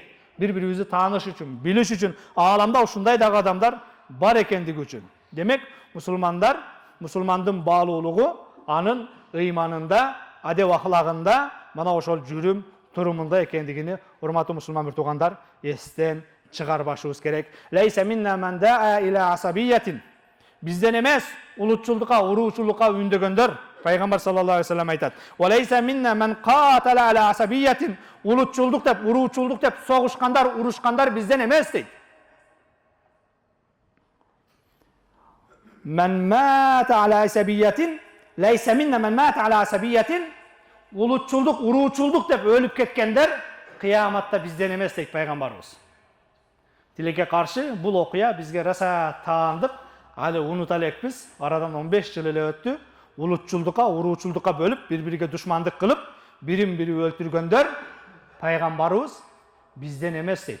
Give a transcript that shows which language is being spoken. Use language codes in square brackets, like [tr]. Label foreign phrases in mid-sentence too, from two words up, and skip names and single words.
[ky] Бири-бирибизди тааныш үчүн, билиш үчүн, ааламда ушундай дагы адамдар бар экендиги үчүн. Демек, мусулмандар, мусулмандын баалуулугу анын ыйманында, адеп ахлагында, мана ошол жүрүм, турумунда экендигини урматтуу мусулман туугандар эстен чыгарбашыбыз керек. [ar] ليس منا من دعا إلى عصبية. [ky] Бизден эмес, улутчулдукка, уруучулдукка үндөгөндөр. Пайгамбар [ar] صلى الله عليه وسلم [ky] айтат: [ar] "وليس منا من قاتل على عصبية", [ky] улутчулдук деп, уруучулдук деп согушкандар, урушкандар бизден эмес дейт. [ar] "من مات على عصبية ليس منا من مات على عصبية", [ky] улутчулдук, уруучулдук деп өлүп кеткендер кыяматта бизден эмес дейт пайгамбарыбыз. Тилекке каршы бул окуя бизге раса таандык, али унута элекпиз. Арадан 15 жыл эле өттү. Улутчулдукка, уруучулдукка бөлүп, бири-бириге душмандык кылып, бирин-бири өлтүргөндөр пайгамбарыбыз бизден эмес дейт.